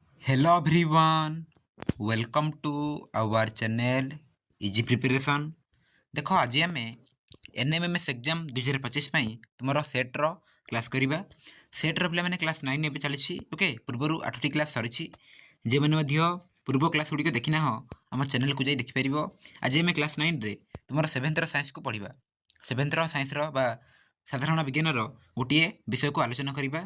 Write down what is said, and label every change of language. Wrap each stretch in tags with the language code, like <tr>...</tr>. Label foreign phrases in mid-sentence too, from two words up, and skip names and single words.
<en>Hello everyone, welcome to our channel Easy Preparation।</en> <or>ଦେଖ ଆଜି ଆମେ NMMS ଏକ୍ଜାମ୍ 2025 ପାଇଁ ତୁମର ସେଟ୍ର କ୍ଲାସ୍ କରିବା। ସେଟ୍ର ପିଲାମାନେ କ୍ଲାସ୍ 9 ଏବେ ଚାଲିଛି। ଓକେ, ପୂର୍ବରୁ 8ଟି କ୍ଲାସ୍ ସରିଛି। ଯେଉଁମାନେ ମଧ୍ୟ ପୂର୍ବ କ୍ଲାସ୍ ଗୁଡ଼ିକ ଦେଖିନାହ ଆମ ଚ୍ୟାନେଲକୁ ଯାଇ ଦେଖିପାରିବ। ଆଜି ଆମେ କ୍ଲାସ୍ 9ରେ ତୁମର 7th ସାଇନ୍ସକୁ ପଢ଼ିବା। 7th ସାଇନ୍ସର ବା ସାଧାରଣ ବିଜ୍ଞାନର ଗୋଟିଏ ବିଷୟକୁ ଆଲୋଚନା କରିବା।</or>